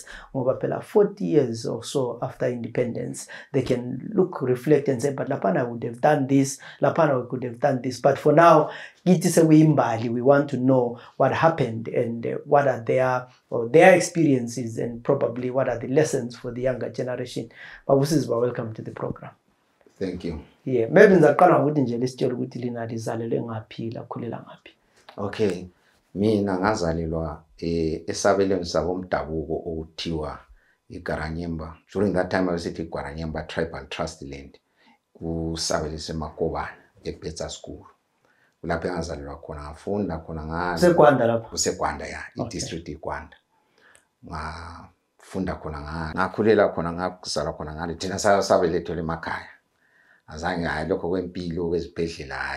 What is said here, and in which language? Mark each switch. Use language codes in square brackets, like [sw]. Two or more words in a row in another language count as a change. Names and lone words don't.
[en] 40 years or so after independence, they can look, reflect and say, but Lapana would have done this, Lapana could have done this. But for now, we want to know what happened and what are their experiences and probably what are the lessons for the younger generation. Babu Siziba, welcome to the program. Thank you. [nd] Yeah, maybe ngizaqala ukuthi nje lesitshela ukuthi lina lizalelwe ngaphi lakhulela ngaphi. Okay. Mina ngazalelwa esabelweni sabomdabuko okuthiwa iGaranyemba. [en] During that time I was at iGaranyemba Tribal Trust Land [nd] kusabele semakobana [en] eBetsa School. [nd] Kulapho ngazalelwa khona ngafunda khona ngalo. Sekwanda lapho. Kusekwanda ya, idistrict iKwanda. Ngafunda khona ngalo. Ngakhulela khona ngakuzalwa khona ngalo. Thina sabelethwe emakhaya. Azange hayi lokho kwempilo kwezibhedlela hayi.